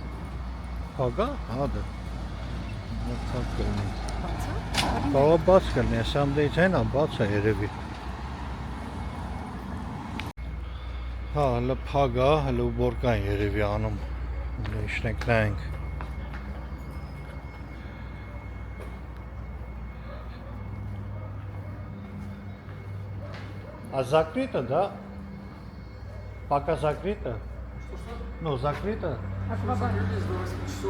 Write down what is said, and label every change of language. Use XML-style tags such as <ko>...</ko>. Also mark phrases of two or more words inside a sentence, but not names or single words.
<hy>Փակա։ Հա դա։ Փակ կլինի։ Բացա։ Բավական բաց կլինի, սամդեից այն բաց է երևի։ Հա, հələ փակ է, հələ ուբորկան երևի անում։ Իշնենք նայենք։</hy> <ru>А закрыто, да? Пока закрыто? Ну, закрыто? Закрылись до 8 часов.</ru>